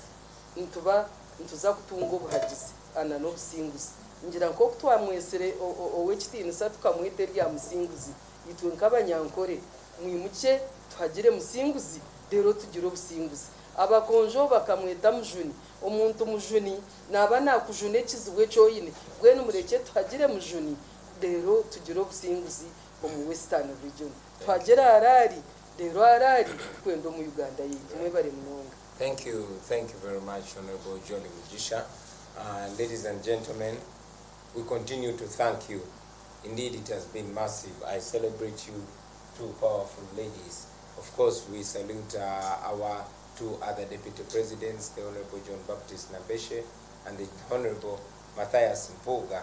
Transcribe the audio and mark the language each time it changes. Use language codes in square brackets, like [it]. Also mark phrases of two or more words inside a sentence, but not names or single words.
[nyn] ntuza kutunga obuhagizi ana n'obusinguzi ngira nko kutwamwesere owekitinisa tukamwete lya musinguzi itwe nkabanyankore mwimuche tuhagire musinguzi rero tugire obusinguzi abakonjo bakamweta mujuni omuntu mujuni naba nakujune ekizibwe kyoyine gwenu mureke tuhagire mujuni rero tugire obusinguzi omu [en] western region [nyn] tuhagire arari rero arari kwenda mu Uganda yitu mwebare munonga. [en] Thank you very much, Honorable Jolly Mujisha. Ladies and gentlemen, we continue to thank you. Indeed, it has been massive. I celebrate you, two powerful ladies. Of course, we salute our two other deputy presidents, the Honorable John Baptist Nabeshe and the Honorable Matthias Mpuga.